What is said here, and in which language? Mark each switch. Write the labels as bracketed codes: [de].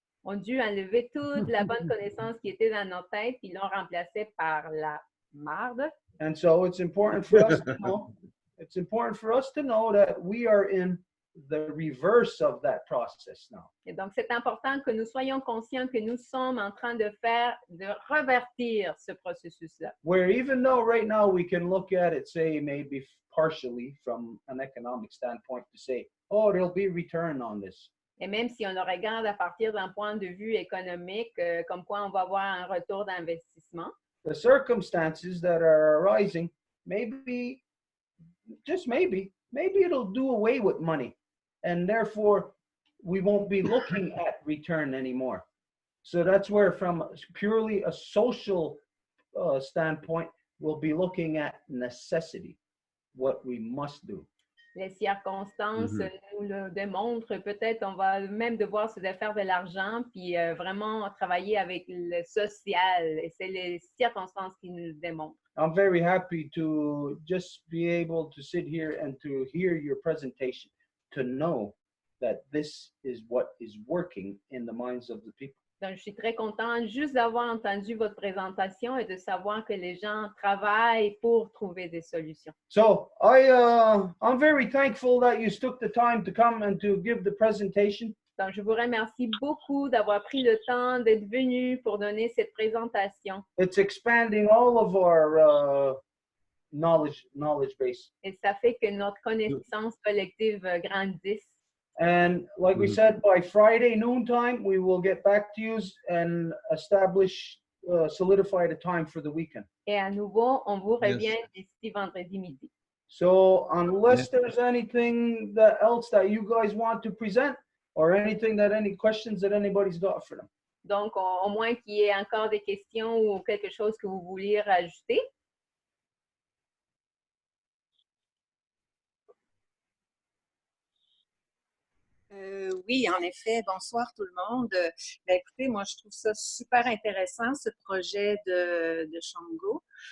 [fr] ont dû enlever toute la bonne connaissance qui était dans nos têtes et l'ont remplacée par la marde. [en] And so it's important for us to know, it's important for us to know that we are in the reverse of that process now. [fr] Et donc, c'est important que nous soyons conscients que nous sommes en train de revertir ce processus-là. [en] Where even though right now we can look at it, say maybe partially from an economic standpoint to say, oh, there'll be return on this. [fr] Et même si on le regarde à partir d'un point de vue économique, comme quoi on va avoir un retour d'investissement, [en] the circumstances that are arising, maybe, just maybe it'll do away with money. And therefore, we won't be looking at return anymore. So that's where, from purely a social standpoint, we'll be looking at necessity, what we must do. [fr] Les circonstances nous le démontrent. Peut-être on va même devoir se défaire de l'argent puis vraiment travailler avec le social. Et c'est les circonstances qui nous le démontrent. [en] I'm very happy to just be able to sit here and to hear your presentation, to know that this is what is working in the minds of the people. [fr] Donc, je suis très contente juste d'avoir entendu votre présentation et de savoir que les gens travaillent pour trouver des solutions. [en] So I'm very thankful that you took the time to come and to give the presentation. [fr] Donc, je vous remercie beaucoup d'avoir pris le temps d'être venu pour donner cette présentation. [en] It's expanding all of our knowledge base. [fr] Et ça fait que notre connaissance collective grandisse. [en] And like we said, by Friday noontime, we will get back to you and establish, solidify the time for the weekend. [fr] Et à nouveau, on vous revient d'ici vendredi midi. [en] So unless there's anything else that you guys want to present or anything any questions that anybody's got for them. [fr] Donc, au moins qu'il y ait encore des questions ou quelque chose que vous vouliez rajouter. Oui, en effet. Bonsoir tout le monde. Ben, écoutez, moi, je trouve ça super intéressant, ce projet de Shango.